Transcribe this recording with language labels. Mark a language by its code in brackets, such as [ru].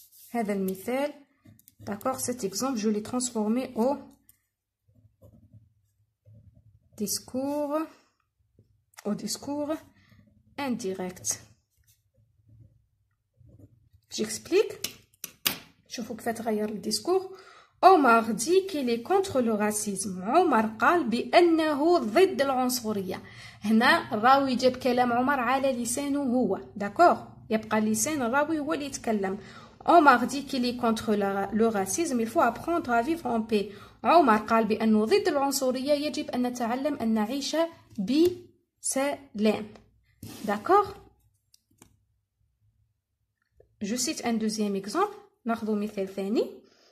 [ar] هذا المثال. [fr] D'accord, cet exemple, je l'ai transformé au discours indirect. J'explique. [ar] شوفوا كيف تغير الديسكور. عمر [fr] dit qu'il est contre le racisme. [ar] عمر قال بأنه ضد العنصرية. هنا الراوي جاب كلام عمر على لسانه هو. داكوغ، يبقى لسان الراوي هو اللي يتكلم. عمر [fr] dit qu'il est contre le racisme. Il faut apprendre à vivre en paix. [ar] عمر قال بأنه ضد العنصرية، يجب أن نتعلم أن نعيش بسلام. داكوغ. [fr] Je cite un deuxième exemple. [ar] ناخذ مثال ثاني.